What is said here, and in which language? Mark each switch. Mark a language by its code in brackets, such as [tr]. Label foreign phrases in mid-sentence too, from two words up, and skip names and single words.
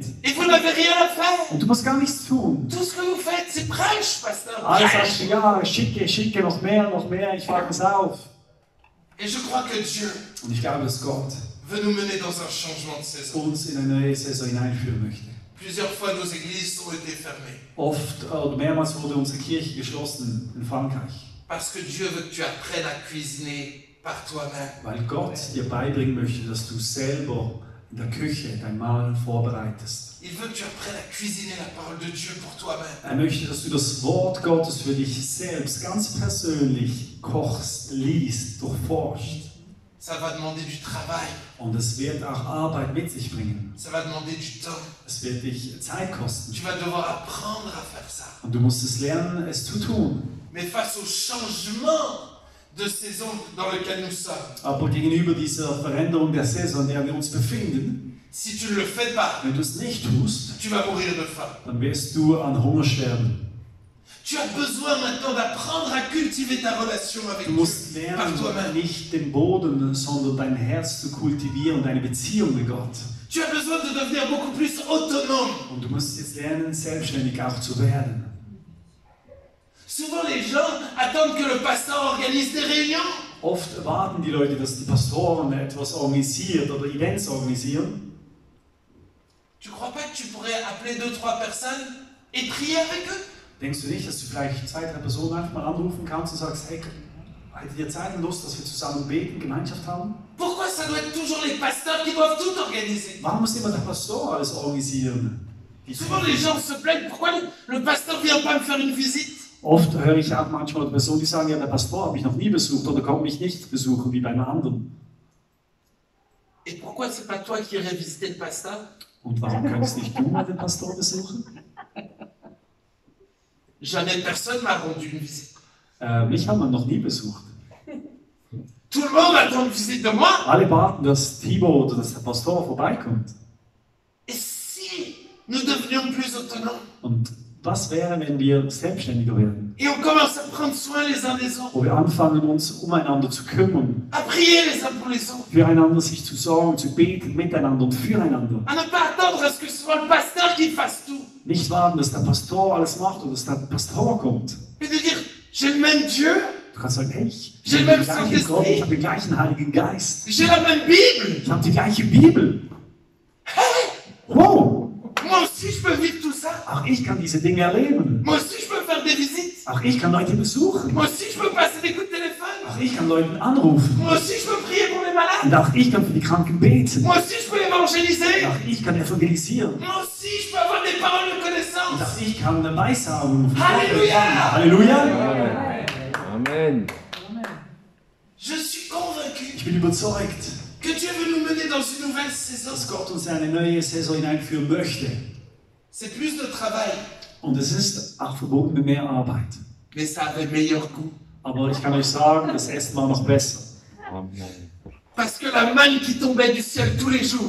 [fr] Et vous n'avez rien à faire. [de] Und du musst gar nichts tun. [fr] Tout ce que vous faites, c'est prêche, pasteur. [de] Alles [fr] Prêche. [de] sagst du, ja, schicke, noch mehr, ich fange es auf. [fr] Et je crois que Dieu [de] Und ich glaube, dass Gott [fr] veut nous mener dans un changement de saison. [de] uns in eine neue Saison hineinführen möchte. [fr] Plusieurs fois, nos églises ont été fermées. [de] Oft oder mehrmals wurde unsere Kirche geschlossen in Frankreich, [fr] Parce que Dieu veut que tu apprennes à cuisiner par toi-même. [de] weil Gott dir beibringen möchte, dass du selber in der Küche dein Mahl vorbereitest. [fr] Il veut que tu apprennes à cuisiner la parole de Dieu pour toi-même. [de] Er möchte, dass du das Wort Gottes für dich selbst ganz persönlich kochst, liest, durchforscht. [fr] Ça va demander du travail. [de] Und es wird auch Arbeit mit sich bringen. [fr] Ça va demander du temps. [de] Es wird dich Zeit kosten. [fr] Tu vas devoir apprendre à faire ça. [de] Und du musst es lernen, es zu tun. [fr] Mais face au changement de saison dans lequel nous sommes, [de] Aber gegenüber dieser Veränderung der Saison, in der wir uns befinden, [fr] si tu ne le fais pas, [de] wenn du es nicht tust, [fr] tu vas mourir de faim. [de] dann wirst du an Hunger sterben. [fr] Tu as besoin maintenant d'apprendre à cultiver ta relation avec [de] Du musst [fr] Dieu par [de] lernen, [fr] toi-même. [de] nicht den Boden, sondern dein Herz zu kultivieren, deine Beziehung mit Gott. [fr] Tu as besoin de devenir beaucoup plus autonome. [de] Und du musst jetzt lernen, selbstständig auch zu werden. [fr] Souvent, les gens attendent que le pasteur organise des réunions. [de] Oft erwarten die Leute, dass die Pastoren etwas organisiert oder Events organisieren. [fr] Tu crois pas que tu pourrais appeler 2-3 personnes et prier avec eux? [de] Denkst du nicht, dass du vielleicht 2, 3 Personen einfach mal anrufen kannst und sagst, hey, hättet ihr Zeit und Lust, dass wir zusammen beten, Gemeinschaft haben? [fr] Pourquoi ça doit être toujours les pasteurs qui doivent tout organiser? [de] Warum muss immer der Pastor alles organisieren? [fr] Souvent, les gens se plaignent, pourquoi le pasteur vient pas me faire une visite? [de] Oft höre ich auch manchmal Personen, die sagen, ja, der Pastor habe ich noch nie besucht oder kommt mich nicht besuchen, wie bei einem anderen. [fr] Et pourquoi c'est pas toi qui irais visiter le pasteur? [de] Und warum kannst nicht du mal den Pastor besuchen? [fr] Jamais personne m'a rendu une visite. [de] Mich haben wir noch nie besucht. [fr] Tout le monde attend une visite de moi. [de] Alle warten, dass Thibaut oder dass der Pastor vorbeikommt. [fr] Et si nous devenions plus autonomes? [de] Und was wäre, wenn wir selbstständiger werden? [fr] Et on commence à prendre soin les uns des autres, [de] Wo wir anfangen, uns umeinander zu kümmern, [fr] à prier les uns pour les autres, [de] füreinander sich zu sorgen, zu beten, miteinander und füreinander. [fr] à ne pas attendre à ce que ce soit le pasteur qui fasse tout, [de] Nicht warten, dass der Pastor alles macht oder dass der Pastor kommt. [fr] mais de dire j'ai le même Dieu, [de] Du kannst sagen, hey, ich [fr] J'ai [de] habe [fr] le [de] den [fr] même [de] gleichen Gott, [fr] Saint-Esprit. [de] ich habe den gleichen Heiligen Geist, [fr] j'ai la même Bible. [de] ich habe die gleiche Bibel. Wow, [fr] Moi aussi je peux vivre tout ça. [de] auch ich kann diese Dinge erleben. [fr] Moi aussi je peux faire des visites. [de] Auch ich kann Leute besuchen. [fr] Moi aussi je peux passer des coups de téléphone. [de] Auch ich kann Leuten anrufen. [fr] Moi aussi je peux prier pour les malades. [de] Und auch ich kann für die Kranken beten. [fr] Moi aussi je peux évangéliser. [de] Auch ich kann evangelisieren. [fr] Moi aussi je peux avoir des paroles de [de] Und [fr] connaissance. [de] auch ich kann eine Weissagung. Halleluja! Halleluja! Amen. [fr] Je suis convaincu [de] Ich bin überzeugt, [fr] que Dieu veut nous mener dans une nouvelle saison. [de] dass Gott uns in eine neue Saison hineinführen möchte. [fr] C'est plus de travail, [de] Und es ist auch verbunden mit mehr Arbeit. [fr] mais ça avait meilleur goût. [de] Aber ich kann euch sagen, das Essen war noch besser. Amen. [fr] Parce que la manne qui tombait du ciel tous les jours,